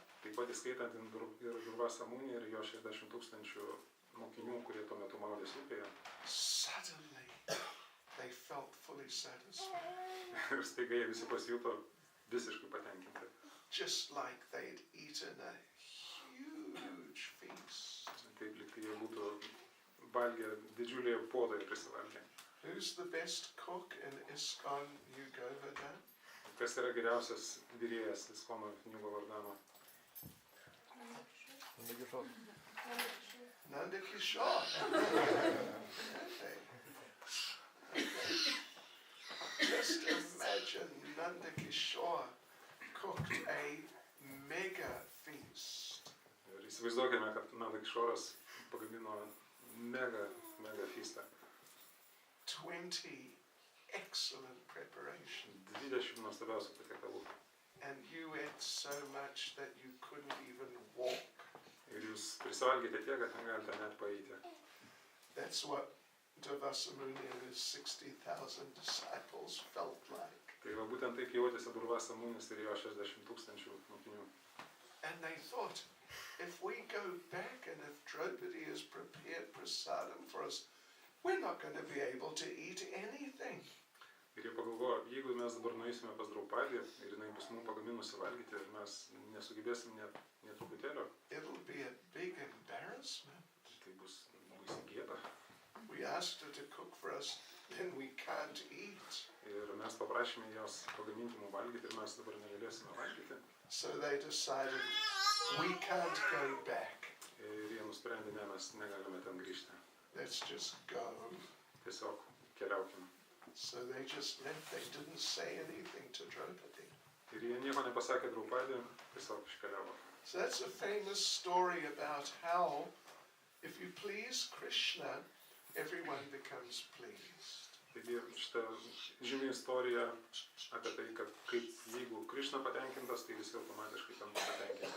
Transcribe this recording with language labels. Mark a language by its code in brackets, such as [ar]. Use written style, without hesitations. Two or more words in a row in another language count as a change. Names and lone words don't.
[lt] Taip pat įskaitant ir Devasa Muni ir jo 60 tūkstančių mokinių, kurie tuo metu maudėsi upėje. [en] Suddenly they felt fully satisfied. [lt] Ir staiga jie visi pasijuto visiškai patenkinti. [en] Just like they'd eaten a huge feast. [lt] Taip, lyg jie būtų valgę didžiulį puodą ir prisivalgę. [en] Who's the best cook in ISKCON Yugovardhan? [lt] Kas yra geriausias virėjas ISKCON Yugovardhano? [en] Nanda Kishore. Just imagine Nanda Kishore [lt] įsivaizduokime, kad Melchizedėkas pagamino [en] mega feastą. 20 excellent preparations. [lt] 20 nuostabiausių patiekalų. [en] And you ate so much that you couldn't even walk. [lt] Ir jūs prisivalgėte tiek, kad negalite net paeiti. [en] That's what Durvasamuni and his 60,000 disciples felt like. [lt] Tai va būtent taip jautėsi Durvasamunis ir jo 60,000 mokinių. [en] And they thought, if we go back and if Draupadi has prepared prasadam for us, we're not going to be able to eat anything. [lt] Ir jie pagalvojo, jeigu mes dabar nueisime pas Draupadį ir jinai bus mums pagaminusi valgyti, ir mes nesugebėsim net truputėlio. [en] It'll be a big embarrassment. [lt] Tai bus baisi gėda. [en] We asked her to cook for us, then we can't eat. [lt] Ir mes paprašėme jos pagaminti mums valgyti ir mes dabar negalėsime valgyti. [en] So they decided, we can't go back. [lt] Ir jie nusprendė, ne, mes negalime ten grįžti. [en] Let's just go. [lt] Tiesiog keliaukime. [en] So they just left. They didn't say anything to Draupadi. [lt] Ir jie nieko nepasakė Draupadį, tiesiog iškeliavo. [en] So that's a famous story about how, if you please Krishna, everyone becomes pleased. [lt] Taigi šitą žymi istoriją apie tai, kad kaip jeigu Krishna patenkintas, tai visi automatiškai tampa patenkinti.